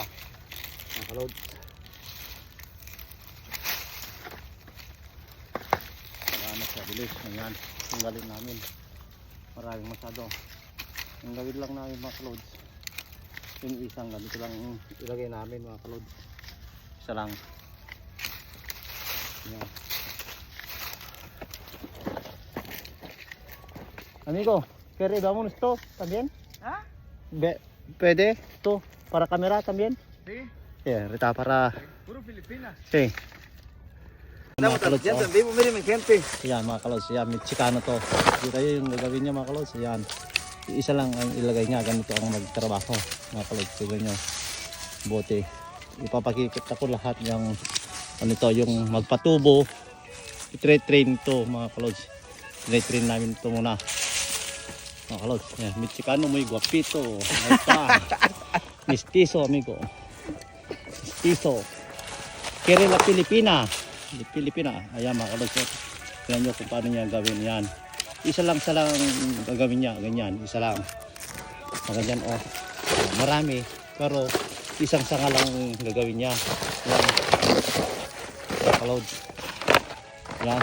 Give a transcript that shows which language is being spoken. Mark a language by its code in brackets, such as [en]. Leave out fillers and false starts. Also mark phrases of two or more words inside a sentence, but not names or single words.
[tl] Mga kalods. Salamat sa bilis. Ganyan, tanggalin namin. Maraming masyado. Ang gawin lang namin mga kalods, yung isang ganito lang ilagay namin mga kalods. Isa lang. Yan. [es] Amigo, ¿quieres vámonos esto también? ¿Ah? ¿Puede esto para cámara también? Sí. Yeah, reta para. Puro Filipinas. Sí. [tl] Mga kalods, oh. [es] en vivo, miren mi gente. [tl] Yan mga kalods, yan, Mexicano to. Dito yung gagawin niya mga kalods, yan. Isa lang ang ilagay niya, ganito ang magtrabaho mga kalods. Tignan nyo, bote. Ipapakikita ko lahat yung ano to, yung magpatubo. I-train to mga kalods. I-train namin ito muna mga kalods. Yan, [es] Mexicano muy guapito. Mestizo amigo. Mestizo. Quiere la Pilipina. [tl] Pilipina. Ayan mga kalods. Tignan nyo kung paano niya gawin yan. Isa lang gagawin niya, ganyan, isa lang. Ganyan oh. Marami, pero isang sanga lang gagawin niya. Yan. Makalods. Yan.